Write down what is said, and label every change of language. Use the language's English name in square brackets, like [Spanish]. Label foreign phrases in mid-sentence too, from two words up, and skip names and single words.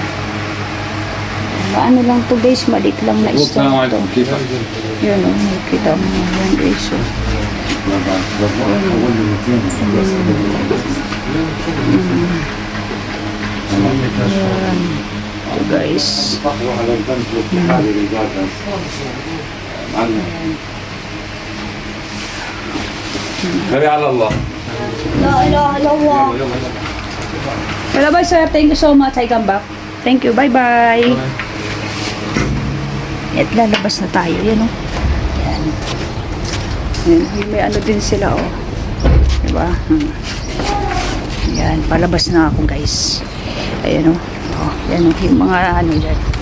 [Filipino] Ano lang to guys, malit lang na store to. Yan o, nakikita mo yan guys. Ayan. Ito guys. Kari ala Allah. [Arabic] لا إله إلا الله. [English] Well, bye sir, thank you so much. I come back. Thank you, bye-bye. [Filipino] At lalabas na tayo, yan o. Yan. May din sila, oh. Diba? Yan, palabas na ako guys. Ayan o. Oh, yan o, yung mga dyan.